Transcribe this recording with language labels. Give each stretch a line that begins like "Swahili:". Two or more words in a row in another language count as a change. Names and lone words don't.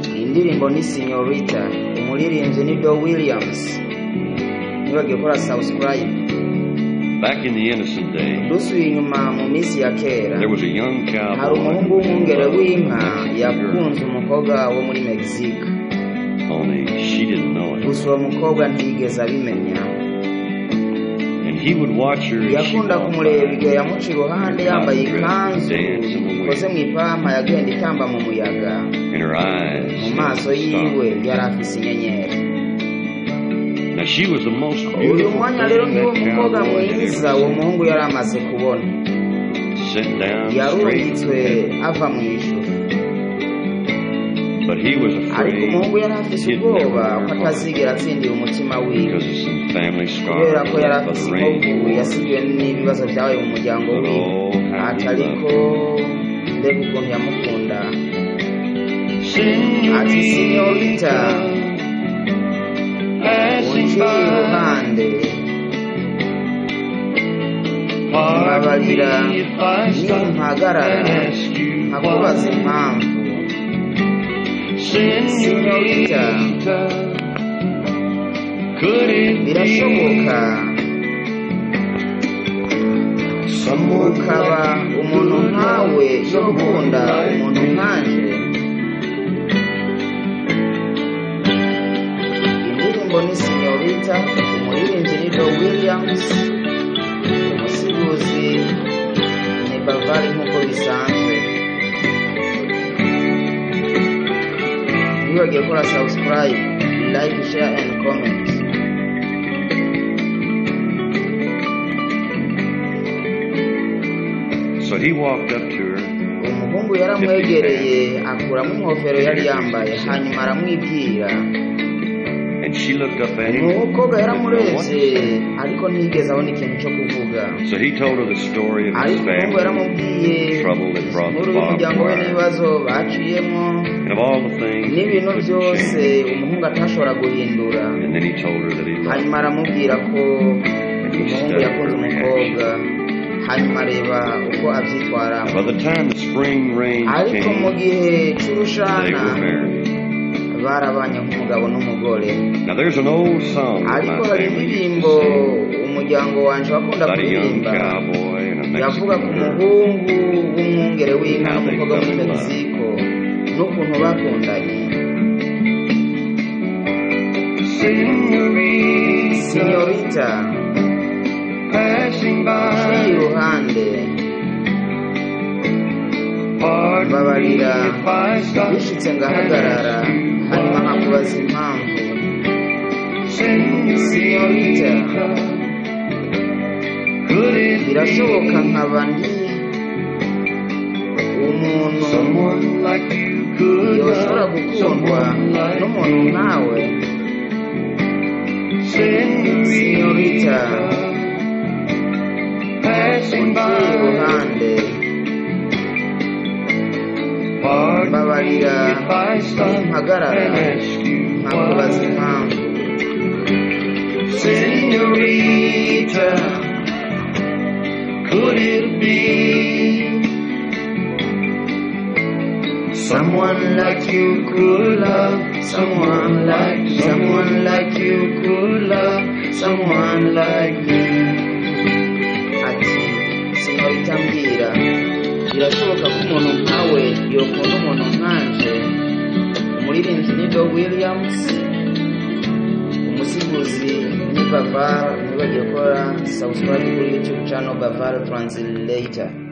Kinyarwanda: indirimbo ni Señorita, umuririmbyi ni Do Williams. Nibagiye gukora subscribe.
English: Back in the innocent days,
Kinyarwanda: Dusubiye inyuma mu minsi ya kera,
English: there was a young
Kinyarwanda: hari
English: cowboy
Kinyarwanda: umuhungu w'umwungere w'inka yakunze umukobwa wo muri Mexique.
English: only she didn't know it.
Kinyarwanda: Gusa uwo mukobwa ntiyigeze abimenya.
English: And he would watch her as she
Kinyarwanda: Yakunda
English: walked
Kinyarwanda: kumureba
English: by,
Kinyarwanda: igihe yamuca iruhande yambaye ikanzu ikoze mu ipampa yagenda itamba mu muyaga.
English: in her eyes.
Kinyarwanda: Mu maso yiwe yari afise inyenyeri.
English: Now she was the most
Kinyarwanda: Uyu
English: beautiful
Kinyarwanda: mwanya rero
English: thing
Kinyarwanda: niwo
English: that
Kinyarwanda: mukobwa
English: cowboy had
Kinyarwanda: mwiza
English: ever
Kinyarwanda: uwo
English: seen.
Kinyarwanda: muhungu yari amaze kubona.
English: Sit down straight,
Kinyarwanda: Yarungitswe ava mu ijuru.
English: but he was
Kinyarwanda: Ariko
English: afraid
Kinyarwanda: umuhungu yari afise
English: he'd
Kinyarwanda: ubwoba
English: never
Kinyarwanda: ko
English: learn
Kinyarwanda: atazigera atsindira umutima wiwe,
English: because of some family
Kinyarwanda: kubera
English: scars
Kinyarwanda: ko yari
English: left by
Kinyarwanda: afise
English: the rain.
Kinyarwanda: inkovu yasigiwe n'ibibazo byabaye mu muryango
English: But
Kinyarwanda: wiwe.
English: oh, how
Kinyarwanda: Ati
English: he
Kinyarwanda: ariko
English: loved
Kinyarwanda: mbega ukuntu yamukunda. Ati Señorita, Señorita,
English: passing
Kinyarwanda: unciye
English: by,
Kinyarwanda: iruhande
English: pardon me
Kinyarwanda: mbabarira
English: if I
Kinyarwanda: niyo
English: stop
Kinyarwanda: mpagarara
English: and ask you
Kinyarwanda: nkakubaza
English: why.
Kinyarwanda: impamvu.
English: Señorita, could it
Kinyarwanda: Birashoboka
English: be someone
Kinyarwanda: ukaba
English: like you
Kinyarwanda: umuntu
English: could
Kinyarwanda: nkawe
English: love
Kinyarwanda: yo
English: someone
Kinyarwanda: gukunda
English: like
Kinyarwanda: umuntu
English: me?
Kinyarwanda: nkanje. Indirimbo ni Señorita, umuririmbyi ni Do Williams, umusifuzi ni Bavari nk'uko bisanzwe. Nibagiye gukora subscribe,
English: like, share and comment. So he walked up to her,
Kinyarwanda: Umuhungu yaramwegereye akuramo inkofero yari yambaye hanyuma aramwibwira.
English: and she looked up at him.
Kinyarwanda: Umukobwa
English: Didn't know what to
Kinyarwanda: yaramurebye
English: say.
Kinyarwanda: ariko ntiyigeze abona ikintu cyo kuvuga.
English: So he told her the story of his
Kinyarwanda: Ariko umuhungu
English: family,
Kinyarwanda: yaramubwiye
English: trouble that brought
Kinyarwanda: inkuru
English: the barbed
Kinyarwanda: y'umuryango we
English: wire,
Kinyarwanda: n'ibibazo baciyemo
English: and of all the things he
Kinyarwanda: n'ibintu
English: couldn't
Kinyarwanda: byose
English: change.
Kinyarwanda: umuhungu atashobora guhindura.
English: And then he told her that he loved
Kinyarwanda: Hanyuma
English: her.
Kinyarwanda: aramubwira ko
English: And he
Kinyarwanda: umuhungu
English: studied
Kinyarwanda: yakunze
English: her
Kinyarwanda: umukobwa,
English: reaction.
Kinyarwanda: hanyuma areba uko abyitwaramo.
English: By the time the spring rains
Kinyarwanda: Ariko mu
English: came,
Kinyarwanda: gihe
English: they
Kinyarwanda: cy'urushana
English: were married.
Kinyarwanda: barabanye nk'umugabo n'umugore.
English: Now there's an old song that
Kinyarwanda: Ariko
English: my
Kinyarwanda: hari
English: family used
Kinyarwanda: indirimbo
English: to sing
Kinyarwanda: umuryango wanje wakunda
English: about a young
Kinyarwanda: kuririmba
English: cowboy and a
Kinyarwanda: yavuga ku
English: Mexican girl.
Kinyarwanda: muhungu w'umwungere w'inka
English: How they
Kinyarwanda: n'umukobwa muri
English: fell in love.
Kinyarwanda: Mexico n'ukuntu bakundanye. Señorita,
English: Passing
Kinyarwanda: uciye
English: by,
Kinyarwanda: iruhande
English: pardon me
Kinyarwanda: mbabarira
English: if I stop
Kinyarwanda: bishitse
English: and
Kinyarwanda: ngahagarara
English: ask you
Kinyarwanda: hanyuma
English: why.
Kinyarwanda: nkakubaza impamvu.
English: Señorita, could it
Kinyarwanda: Birashoboka
English: be
Kinyarwanda: nkaba ndi umuntu
English: someone like you could
Kinyarwanda: yoshobora
English: love
Kinyarwanda: gukundwa
English: someone like
Kinyarwanda: n'umuntu
English: me?
Kinyarwanda: nkawe.
English: Señorita, passing
Kinyarwanda: Unciye
English: by,
Kinyarwanda: iruhande
English: pardon me
Kinyarwanda: mbabarira
English: if I stop
Kinyarwanda: mpagarara
English: and ask you
Kinyarwanda: nkakubaza
English: why.
Kinyarwanda: impamvu.
English: Señorita, could it be someone like you could love someone like you could love someone like me?
Kinyarwanda: Ati Señorita mbwira, birashoboka ko umuntu nkawe yokunda umuntu nkanje. Umuririmbyi ni Do Williams, umusifuzi ni Bavar. Nibagiye gukora subscribe kuri YouTube channel Bavar Translator.